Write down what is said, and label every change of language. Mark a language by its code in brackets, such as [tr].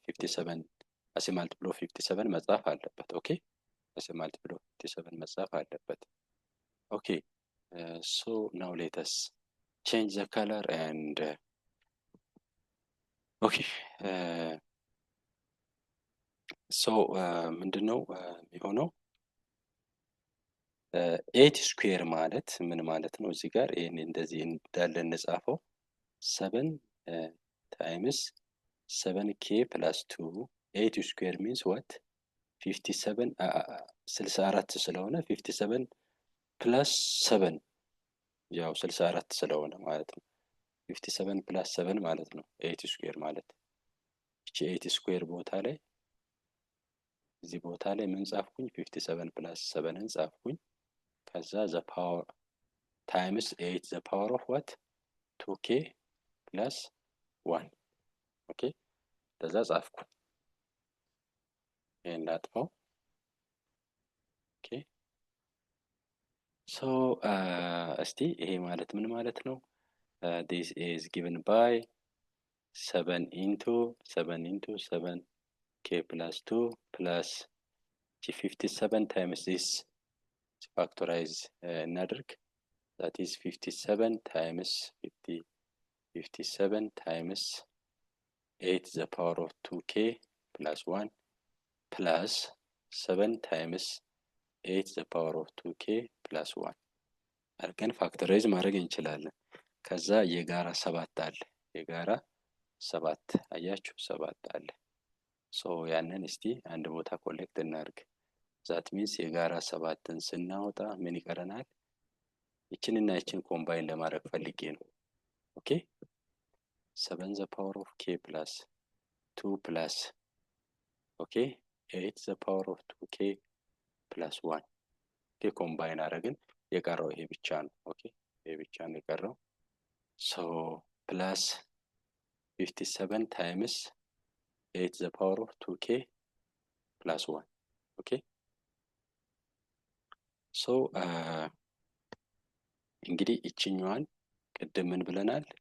[en] 57 as a multiple of 57 [am] መጻፍ አለበት። [en] ኦኬ as a multiple of 57 መጻፍ አለበት። ኦኬ so now let us change the color and okay so [am] ምንድነው የሚሆነው? 8 ስኩዌር ማለት ምን ማለት ነው? እዚህ ጋር ይሄን እንደዚህ እንዳለ እንጻፈው [en] 7 times 7k plus 2 [am] 8 ስኩዌር [en] means what [am] 57 64 ስለሆነ 57 plus 7 ያው 64 ስለሆነ ማለት ነው። 57 plus 7 ማለት ነው 8 ስኩዌር ማለት። እቺ 8 ስኩዌር ቦታ ላይ እዚህ ቦታ ላይ ምን ጻፍኩኝ? 57 plus 7ን ጻፍኩኝ። ከዛ [en] the power times 8 the power of what 2k plus 1 [am] ኦኬ ከዛ ጻፍኩ። ይሄን ላጥፋው። ኦኬ ሶ እስቲ ይሄ ማለት ምን ማለት ነው? [en] this is given by 7 into 7k plus 2 plus 57 times this factorize [am] እናድርግ [en] that is 57 times 57 times 8 the power of 2k plus 1 plus 7 times 8 the power of 2k plus 1 አድርገን ፋክተራይዝ ማድረግ እንችላለን። [am] ከዛ የጋራ 7 አለ። የጋራ 7 አያችሁ 7 አለ። ሶ ያንን እስቲ አንድ ቦታ ኮሌክት እናድርግ። ዛት ሚንስ የጋራ 7ን ስናወጣ ምን ይቀረናል? ይችንና ይችን ኮምባይን ለማድረግ ፈልጌ ነው። ኦኬ 7 the power of k plus 2 plus [en] ኦኬ 8 the power of 2k plus 1 ኦኬ [am] ኮምባይን አደረግን። የቀረው ይሄ ብቻ ነው። ኦኬ ይሄ ብቻ ነው የቀረው። ሶ ፕላስ 57 times 8 the power of 2k plus 1 ኦኬ ሶ እንግዲህ እቺኛዋን ቅድም ምን ብለናል?